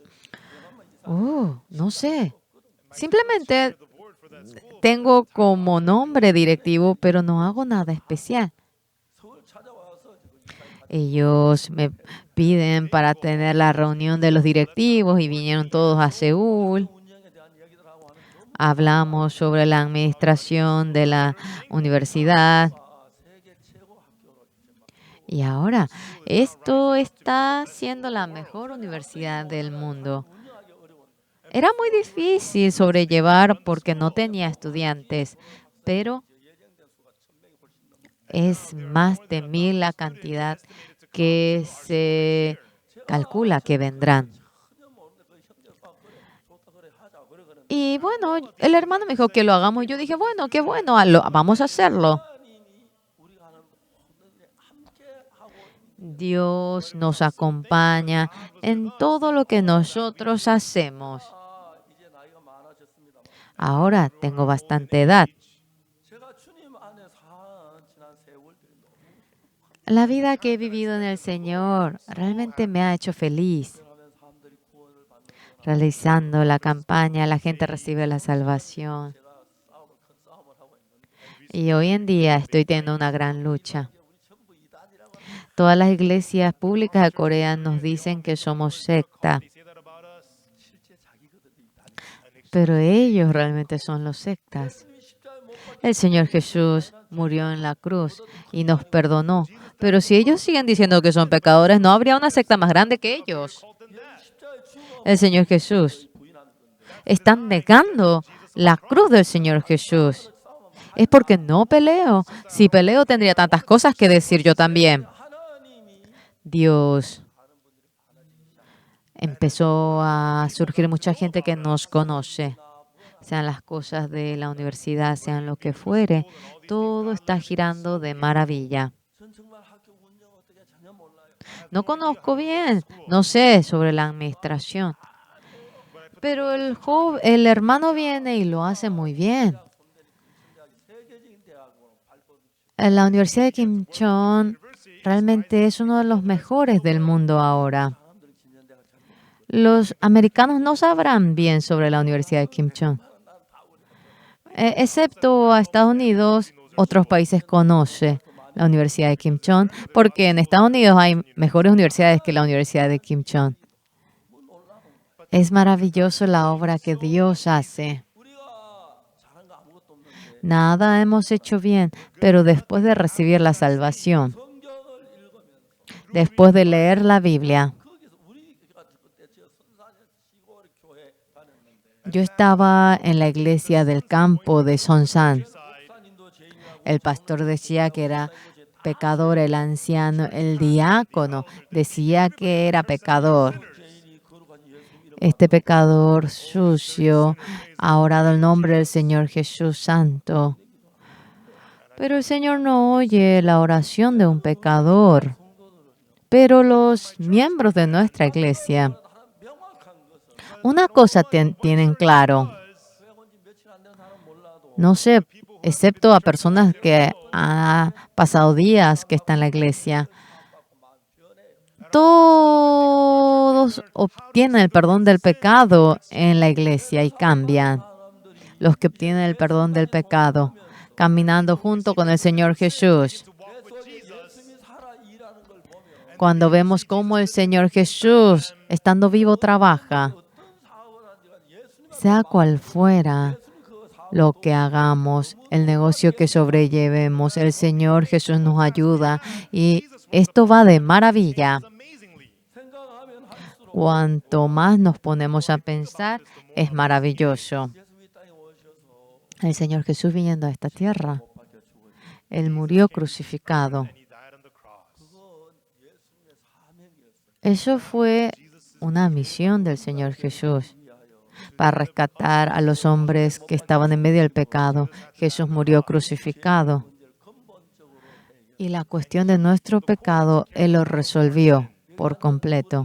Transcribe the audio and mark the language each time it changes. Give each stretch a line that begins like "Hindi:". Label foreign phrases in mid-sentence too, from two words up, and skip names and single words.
Korean: 명함만 이사.
Spanish: No sé. Simplemente tengo como nombre directivo, pero no hago nada especial.
Korean: 서울 찾아와서 지금 이사
Spanish: Ellos me piden para tener la reunión de los directivos y vinieron todos a Seúl.
Korean: 운영에 대한 이야기들 하고 하는 너무
Spanish: Hablamos sobre la administración de la universidad.
Korean: 세계 최고 학교로 이제 막
Spanish: Y ahora, esto está siendo la mejor universidad del mundo.
Korean: 운영하기 어려운
Spanish: Era muy difícil sobrellevar porque no tenía estudiantes, pero
Korean: 예정된 수가 1,000명이 훨씬 넘어.
Spanish: es más de 1.000 la cantidad que se calcula que vendrán.
Korean: 전혀 모르는데 그 형제가 그래 좋다 그래 하자 그래 그래.
Spanish: Y bueno, el hermano me dijo que lo hagamos. Yo dije, bueno, qué bueno, vamos a hacerlo.
Korean: 하나님이 우리가 하는 모든 일에 함께 하고
Spanish: Dios nos acompaña en todo lo que nosotros hacemos.
Korean: 이제 나이가 많아졌습니다.
Spanish: Ahora tengo bastante edad.
Korean: 제가 주님 안에 산 지난 세월들이 너무
Spanish: La vida que he vivido en el Señor realmente me ha hecho feliz.
Korean: 하면 사람들이 구원을 받는 거
Spanish: Realizando la campaña, la gente recibe la salvación.
Korean: 제가 큰 싸움을 하고 있는데
Spanish: Y hoy en día estoy teniendo una gran lucha.
Korean: 우리 전부 이단이라고 하는
Spanish: Todas las iglesias públicas de Corea nos dicen que somos secta,
English: they say that about us.
Korean: 실제 자기들도 이단이.
Spanish: pero ellos realmente son los sectas.
Korean: 예수님이 십자가에 못 박혀
Spanish: El Señor Jesús murió en la cruz y nos perdonó. Pero si ellos siguen diciendo que son pecadores, no habría una secta más grande que ellos.
English: Called them that.
Korean: 십자가에 죽어
Spanish: El Señor Jesús.
Korean: 부인하는 건데
Spanish: Están negando la cruz del Señor Jesús. Es porque no peleo. Si peleo tendría tantas cosas que decir yo también.
Korean: 하나님이
Spanish: Dios empezó a surgir mucha gente que nos conoce. Sean las cosas de la universidad, sean lo que fuere, todo está girando de maravilla.
Korean: 전 정말 학교 운영 어떻게 전혀 몰라요.
Spanish: No conozco bien, no sé sobre la administración, Pero el hermano viene y lo hace muy bien.
Korean: 세계적인 대학으로 발돋움.
Spanish: En la Universidad de Kim Chong realmente es uno de los mejores del mundo ahora.
Korean: 사람들은 김연대가 잘 모르고
Spanish: Los americanos no sabrán bien sobre la Universidad de Kim Chong. Excepto a Estados Unidos, otros países conocen la Universidad de Kim Chong, porque en Estados Unidos hay mejores universidades que la Universidad de Kim Chong. Es maravilloso la obra que Dios hace.
Korean: 우리가 잘한 거 아무것도 없는데
Spanish: Nada hemos hecho bien, pero después de recibir la salvación,
Korean: 성경을 읽으면서
Spanish: después de leer la Biblia,
Korean: 거기서 우리가 그때 저 선사년 시골 교회 다녔는데
Spanish: yo estaba en la iglesia del campo de Sonsan.
Korean: 목사님도 죄인이라고
Spanish: El pastor decía que era pecador, el anciano, el diácono decía que era pecador.
Korean: 죄인이 거룩한 예수 이름
Spanish: Este pecador sucio ha orado el nombre del Señor Jesús Santo. Pero el Señor no oye la oración de un pecador. Pero los miembros de nuestra iglesia,
Korean: 명확한 것은
Spanish: una cosa tienen claro.
Korean: 왜 온지 며칠 안 된 사람 몰라도
Spanish: No sé, excepto a personas que han pasado días que están en la iglesia. Todos obtienen el perdón del pecado en la iglesia y cambian. Los que obtienen el perdón del pecado, caminando junto con el Señor Jesús.
Korean: 예수님이 살아 일하는 걸 보면
Spanish: Cuando vemos cómo el Señor Jesús, estando vivo, trabaja,
Korean: 사업을 하지만 예수님
Spanish: sea cual fuera lo que hagamos, el negocio que sobrellevemos, el Señor Jesús nos ayuda y esto va de maravilla.
Korean: 생각하면 할수록
Spanish: Cuanto más nos ponemos a pensar, es maravilloso.
Korean: 예수 이 땅에 오셔서
Spanish: El Señor Jesús viniendo a esta tierra,
Korean: 못 박혀 죽어
Spanish: Él murió crucificado.
English: And he died on the cross.
Korean: 그건 예수님의 사명이었어요.
Spanish: Eso fue una misión del Señor Jesús para rescatar a los hombres que estaban en medio del pecado. Jesús murió crucificado. Y la cuestión de nuestro pecado, Él lo resolvió por completo.